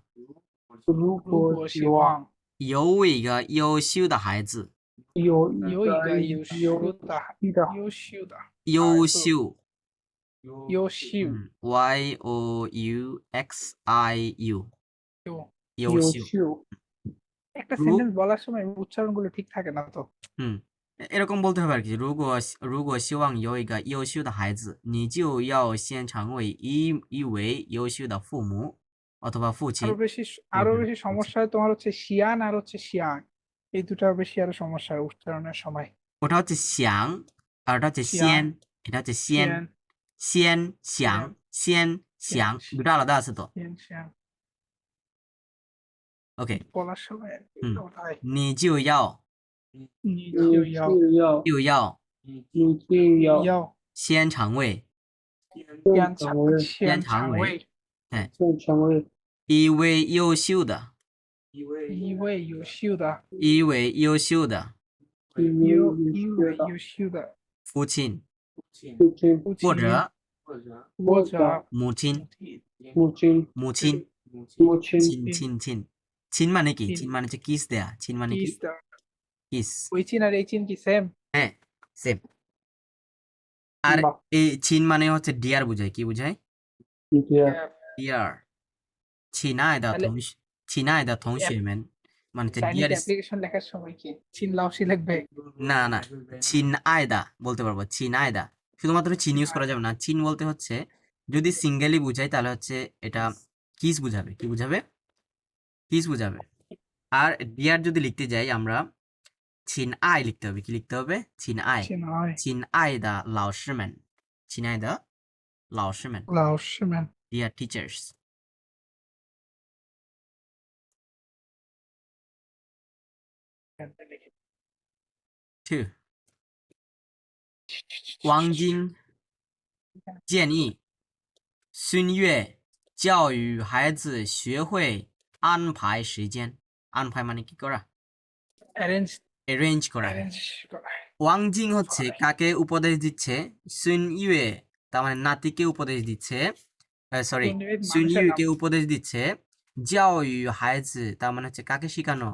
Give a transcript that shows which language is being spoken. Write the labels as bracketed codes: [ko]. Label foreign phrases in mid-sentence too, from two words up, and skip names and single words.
[zh] 如果希望有一个优秀的孩子，有一个优秀的优秀，优秀 YOUXIU，优秀。 [bn] একটা সেন্টেন্স বলার সময় উচ্চারণগুলো ঠিক থাকে না তো। হুম, এরকম বলতে হবে আর কি। [zh] 如果希望有一个优秀的孩子，你就要先成为一位优秀的父母অথবা父亲。 [bn] আরো বেশি সমস্যা হয় তোমার হচ্ছে শিয়ান আর হচ্ছে শিয়াং, এই দুটা বেশি আরো সমস্যা হয় উচ্চারণের সময়। ওটা হচ্ছে শ্যাং আর ওটা হচ্ছে শিয়ান, সিয়েন, এটা হচ্ছে সিয়েন, শিয়ান, সিয়েন, শ্যাং, সিয়েন, শ্যাং, দুটো আলাদা আছে তো। শিয়ান, শিয়ান ওকে, বলার সময় আর কি ওটাই। [zh] 你就要你就要先成为先成为一位优秀的一位优秀的父亲父亲或者或者母亲亲 [bn] মানে কি? চিন মানে হচ্ছে কিস দেয়া, চিন মানে কি? কিস দেওয়া। কিস, ওই চিন আর এই চিন কি সেম? হ্যাঁ সেম। আর বাহ। এই চিন মানে হচ্ছে ডিয়ার বোঝায়, কি বোঝায়? ডিয়ার, [zh] 亲爱的 [bn] তাহলে [zh] 同学亲爱的同学们 [bn] মানে হচ্ছে চাইনিজ ডিয়ার, অ্যাপ্লিকেশন লেখার সময় কি [zh] 亲老师 [bn] লিখবে? না না, [zh] 亲爱的 [bn] বলতে পারবো, [zh] 亲爱的. [bn] শুধুমাত্র চিন ইউজ করা যাবে না। চিন বলতে হচ্ছে যদি সিঙ্গেলি বুঝাই তাহলে হচ্ছে এটা কিস বুঝাবে, কি বুঝাবে? কিস বুঝাবে। আর ডিয়ার যদি লিখতে যাই আমরা [zh] 亲爱 [bn] লিখতে হবে, কি লিখতে হবে? [zh] 亲爱, 亲爱亲爱的老师们，亲爱的老师们, 老师们 [en] dear teachers. Two, [zh] 王晶建议孙悦教育孩子学会安排时间。 [bn] 安排 মানে কি করা? অ্যারেঞ্জ অ্যারেঞ্জ করা। করা। ওয়াং জিং হচ্ছে কাকে উপদেশ দিচ্ছে? সুন ইউয়ে তার মানে নাতিকে উপদেশ দিচ্ছে, সরি সুন মানুষের ইউকে নাম। উপদেশ দিচ্ছে। [zh] 教育孩子 [bn] তার মানে হচ্ছে কাকে শেখানো?